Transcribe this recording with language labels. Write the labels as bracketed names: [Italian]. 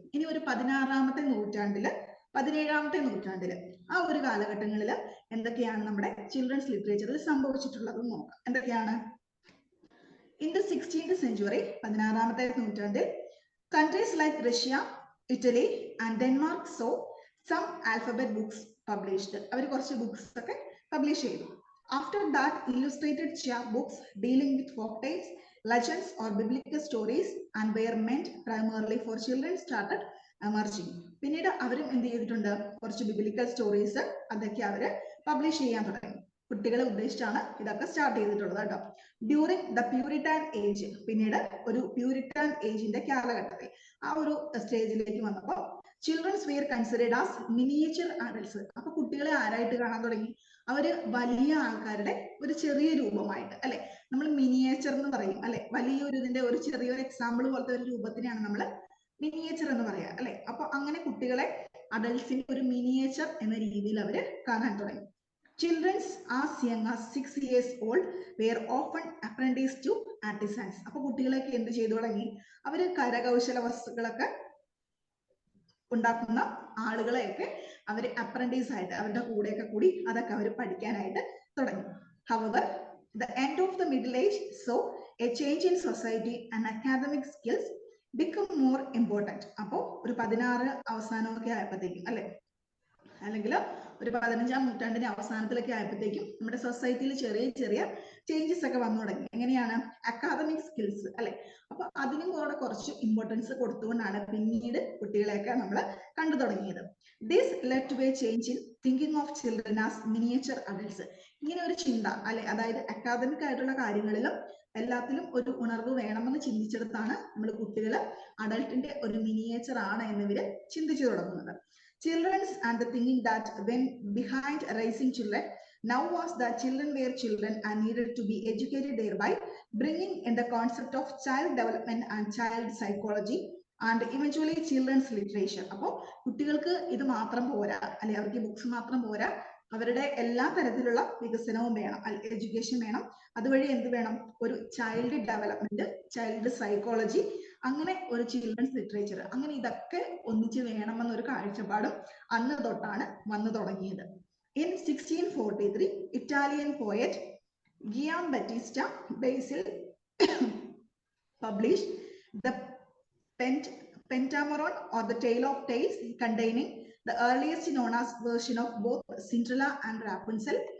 [Malayalam] ഇനി ഒരു 16ാമത്തെ നൂറ്റാണ്ടില് 17ാമത്തെ നൂറ്റാണ്ടില് ആ ഒരു കാലഘട്ടങ്ങളിൽ എന്തൊക്കെയാണ് നമ്മുടെ ചിൽഡ്രൻസ് ലിറ്ററേച്ചറിൽ സംഭവിച്ചിട്ടുള്ളത് നോക്കാം. എന്തൊക്കെയാണ്? [English] in the 16th century [Malayalam] 16ാമത്തെ നൂറ്റാണ്ടിൽ [English] Countries like Russia, Italy and Denmark so some alphabet books published. [Malayalam] അവർ കുറച്ച് ബുക്സ് ഒക്കെ പബ്ലിഷ് ചെയ്തു. [English] After that, illustrated chapbooks dealing with folktales, legends or biblical stories and were meant primarily for children started emerging. [Malayalam] പിന്നീട് അവരും എന്ത് ചെയ്തിട്ടുണ്ട്? കുറച്ച് biblical stories അതൊക്കെ അവര് പബ്ലിഷ് ചെയ്യാൻ തുടങ്ങി. കുട്ടികളെ ഉദ്ദേശിച്ചാണ് ഇതൊക്കെ സ്റ്റാർട്ട് ചെയ്തിട്ടുള്ളത് കേട്ടോ. [English] during the Puritan age, [Malayalam] പിന്നീട് ഒരു പ്യൂരിറ്റാൻ ഏജിന്റെ കാലഘട്ടത്തിൽ ആ ഒരു സ്റ്റേജിലേക്ക് വന്നപ്പോൾ [English] Childrens were considered as miniature adults. [Malayalam] അപ്പൊ കുട്ടികളെ ആരായിട്ട് കാണാൻ തുടങ്ങി? അവര് വലിയ ആൾക്കാരുടെ ഒരു ചെറിയ രൂപമായിട്ട് അല്ലെ. നമ്മൾ മിനിയേച്ചർ എന്ന് പറയും അല്ലെ, വലിയൊരു ഇതിന്റെ ഒരു ചെറിയൊരു എക്സാമ്പിൾ പോലത്തെ ഒരു രൂപത്തിനെയാണ് നമ്മൾ മിനിയേച്ചർ എന്ന് പറയാ അല്ലെ. അപ്പൊ അങ്ങനെ കുട്ടികളെ അഡൽട്സിന്റെ ഒരു മിനിയേച്ചർ എന്ന രീതിയിൽ അവര് കാണാൻ തുടങ്ങി. [English] Children as young as 6 years old were often apprenticed to artisans. [Malayalam] അപ്പൊ കുട്ടികളൊക്കെ എന്ത് ചെയ്തു തുടങ്ങി? അവര് കരകൗശല വസ്തുക്കളൊക്കെ ഉണ്ടാക്കുന്ന ആളുകളെയൊക്കെ അവര് അപ്രന്റീസ് ആയിട്ട് അവരുടെ കൂടെയൊക്കെ കൂടി അതൊക്കെ അവർ പഠിക്കാനായിട്ട് തുടങ്ങി. [English] However, the end of the middle age saw a change in society and academic skills become more important. [Malayalam] അപ്പോൾ ഒരു 16 അവസാനമൊക്കെ ആയപ്പോഴത്തേക്കും അല്ലെ, അല്ലെങ്കിൽ ഒരു 15-ാം നൂറ്റാണ്ടിന്റെ അവസാനത്തിലൊക്കെ ആയപ്പോഴത്തേക്കും നമ്മുടെ സൊസൈറ്റിയിൽ ചെറിയ ചെറിയ ചേഞ്ചസ് ഒക്കെ വന്നു തുടങ്ങി. എങ്ങനെയാണ്? അക്കാദമിക് സ്കിൽസ് അല്ലെ. അപ്പൊ അതിനും കൂടെ കുറച്ച് ഇമ്പോർട്ടൻസ് കൊടുത്തുകൊണ്ടാണ് പിന്നീട് കുട്ടികളെയൊക്കെ നമ്മൾ കണ്ടു തുടങ്ങിയത്. [English] This led to a change in thinking of children as miniature adults. [Malayalam] ഇങ്ങനെ ഒരു ചിന്ത അല്ലെ, അതായത് അക്കാദമിക് ആയിട്ടുള്ള കാര്യങ്ങളിലും എല്ലാത്തിലും ഒരു ഉണർവ് വേണമെന്ന് ചിന്തിച്ചെടുത്താണ് നമ്മൾ കുട്ടികൾ അഡൽട്ടിന്റെ ഒരു മിനിയേച്ചർ ആണ് എന്നിവര് ചിന്തിച്ചു തുടങ്ങുന്നത്. [English] Children and the thinking that when behind raising children now was that children were children and needed to be educated, thereby bringing in the concept of child development and child psychology and eventually children's literature. [Malayalam] അപ്പോൾ കുട്ടികൾക്ക് ഇത് മാത്രം പോരാ അല്ലെ, അവർക്ക് books മാത്രം പോരാ, അവരുടെ എല്ലാ തരത്തിലുള്ള വികസനവും വേണം, എഡ്യൂക്കേഷൻ വേണം. അതുവഴി എന്ത് വേണം? ഒരു ചൈൽഡ് ഡെവലപ്മെന്റ്, ചൈൽഡ് സൈക്കോളജി, അങ്ങനെ ഒരു ചിൽഡ്രൻസ് ലിറ്ററേച്ചർ, അങ്ങനെ ഇതൊക്കെ ഒന്നിച്ച് വേണമെന്നൊരു കാഴ്ചപ്പാടും അന്ന് തൊട്ടാണ് വന്നു തുടങ്ങിയത്. [English] In 1643, Italian poet Giambattista Basile published the Pentameron, or the Tale of Tales, containing the earliest known as version of both Cinderella and Rapunzel.